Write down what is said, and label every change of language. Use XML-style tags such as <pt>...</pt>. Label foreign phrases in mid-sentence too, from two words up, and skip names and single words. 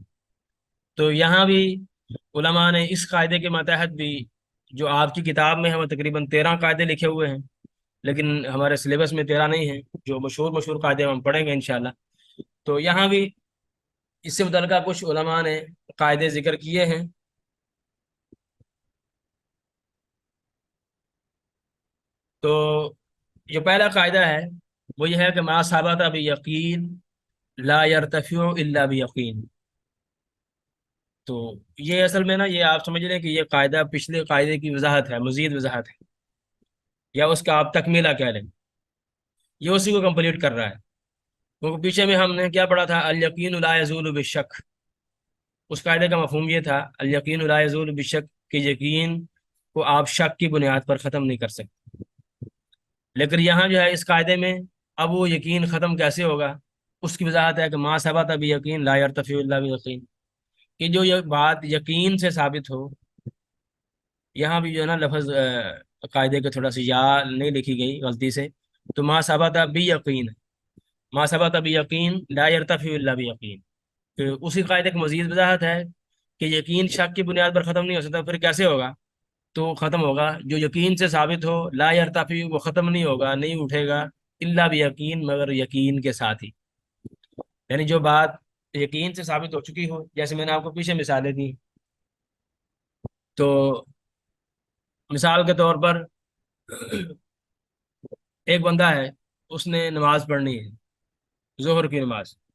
<ur>تو یہاں بھی علماء نے اس قاعدے کے ماتحت بھی، جو آپ کی کتاب میں ہیں وہ تقریباً 13 قاعدے لکھے ہوئے ہیں، لیکن ہمارے سلیبس میں 13 نہیں ہیں، جو مشہور مشہور قاعدے ہم پڑھیں گے انشاءاللہ۔ تو یہاں بھی اس سے متعلقہ کچھ علماء نے قاعدے ذکر کیے ہیں۔ تو جو پہلا قاعدہ ہے وہ یہ ہے کہ</ur> <ar>ما ثبت بیقین لا يرتفع الا بیقین۔</ar> <ur>تو یہ اصل میں نا، یہ آپ سمجھ لیں کہ یہ قاعدہ پچھلے قاعدے کی وضاحت ہے، مزید وضاحت ہے، یا اس کا آپ تکمیلہ کہہ لیں، یہ اسی کو کمپلیٹ کر رہا ہے۔ کیونکہ پیچھے میں ہم نے کیا پڑھا تھا؟</ur> <ar>الیقین لا یزول بالشک۔</ar> <ur>اس قاعدے کا مفہوم یہ تھا،</ur> <ar>الیقین لا یزول بالشک،</ar> <ur>کہ یقین کو آپ شک کی بنیاد پر ختم نہیں کر سکتے۔ لیکن یہاں جو ہے اس قاعدے میں اب وہ یقین ختم کیسے ہوگا، اس کی وضاحت ہے کہ</ur> <ar>ما ثبت بیقین لا یرتفع الا بیقین،</ar> <ur>کہ جو یہ بات یقین سے ثابت ہو۔ یہاں بھی جو ہے نا لفظ قاعدے کے تھوڑا سی یا نہیں لکھی گئی غلطی سے، تو</ur> <ar>ما ثبت بیقین، ما ثبت بیقین لا یرتفع الا بیقین،</ar> <ur>کہ اسی قاعدے کی مزید وضاحت ہے کہ یقین شک کی بنیاد پر ختم نہیں ہو سکتا، پھر کیسے ہوگا؟ تو ختم ہوگا جو یقین سے ثابت ہو،</ur> <ar>لا یرتفع،</ar> <ur>وہ ختم نہیں ہوگا، نہیں اٹھے گا،</ur> <ar>الا بیقین،</ar> <ur>مگر یقین کے ساتھ ہی۔ یعنی جو بات یقین سے ثابت ہو چکی ہو، جیسے میں نے آپ کو پیچھے مثالیں دی، تو مثال کے طور پر ایک بندہ ہے، اس نے نماز پڑھنی ہے، ظہر کی نماز۔</ur>